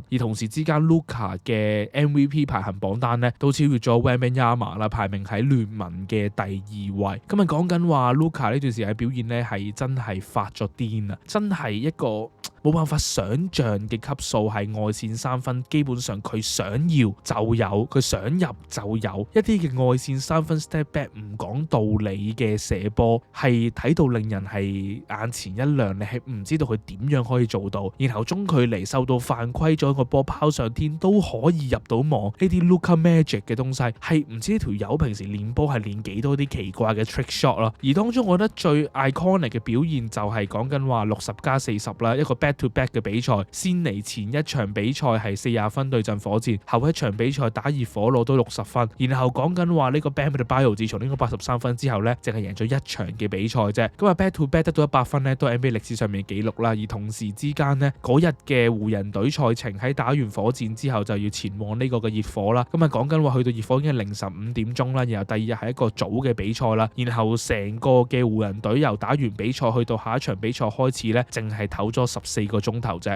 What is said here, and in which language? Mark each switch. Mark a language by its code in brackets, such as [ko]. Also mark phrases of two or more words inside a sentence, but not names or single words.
[yue] 而同時之間 Luka 嘅 MVP 排行榜單咧都超越咗 Wembanyama 啦，排名喺聯盟嘅第2位。今日講緊話 Luka 呢段時間嘅表現咧係真係發咗癲啊！真係一個冇辦法想像嘅級數，係外線三分，基本上佢想要就有，佢想入就有。一啲嘅外線三分 [en] step back [yue] 唔講道理嘅射波，係睇到令人係眼前一亮，你係唔知道佢點樣可以做到。然後中距離受到犯規咗個波拋上天都可以入到網，呢啲 Luka Magic 嘅東西係唔知呢條友平時練波係練幾多啲奇怪嘅 [en] trick shot [yue] 啦。而當中我覺得最 iconic 嘅表現就係講緊話60+40啦，一個 [en] back to back [yue] 嘅比賽。先嚟前一場比賽係40分對陣火箭，後一場比賽打熱火攞到60分，然後講緊話呢個 Bam Adebayo 自從呢個83分之後呢，淨係贏咗一場嘅比賽啫。咁啊 [en] back to back [yue] 得到100分呢，都係 NBA 歷史上面嘅紀錄啦。而同時之間呢，嗰日嘅湖人隊賽程喺打完火箭之後就要前往呢個嘅熱火啦。咁啊講緊話去到熱火已經係凌晨5點鐘啦，然後第二日係一個早嘅比賽啦，然後成個嘅湖人隊由打完比賽去到下一場比賽開始呢，淨係唞咗14個鐘頭啫。